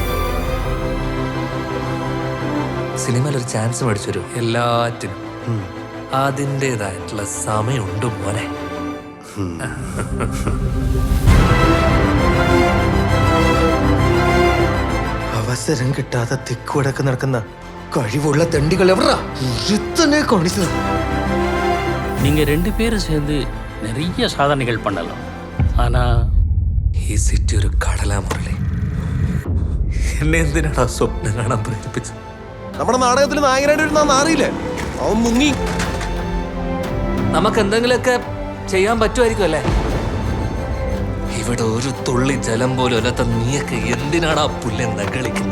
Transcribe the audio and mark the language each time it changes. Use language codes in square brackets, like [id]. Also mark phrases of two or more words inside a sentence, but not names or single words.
[ml] സിനിമയിലൊരു ചാൻസ് മേടിച്ചൊരു എല്ലാറ്റിനും അതിൻ്റെതായിട്ടുള്ള സമയമുണ്ട് മോനെ. അവസരം കിട്ടാതെ തിക്കുവടക്ക് നടക്കുന്ന കഴിവുള്ള തെണ്ടികൾ എവറാ കാണിച്ചത്? [ta] நீங்க 2 பேரும் சேர்ந்து நிறைய சாதனைகள் பண்ணலாம். ஆனா [ml] ഈ സിറ്റി ഒരു കടലാ മുരളി. എന്നെ എന്തിനാണ് സ്വപ്നം കാണാൻ പ്രേരിപ്പിച്ചത്? നമ്മുടെ നാടകത്തിൽ നായകനായിട്ട് അറിയില്ലേ? അവൻ മുങ്ങി. നമുക്ക് എന്തെങ്കിലുമൊക്കെ ചെയ്യാൻ പറ്റുമായിരിക്കും അല്ലേ? ഇവിടെ ഒരു തുള്ളി ജലം പോലും അല്ലാത്ത നീയൊക്കെ എന്തിനാണ് ആ പുല്ലെന്താ കളിക്കുന്നത്?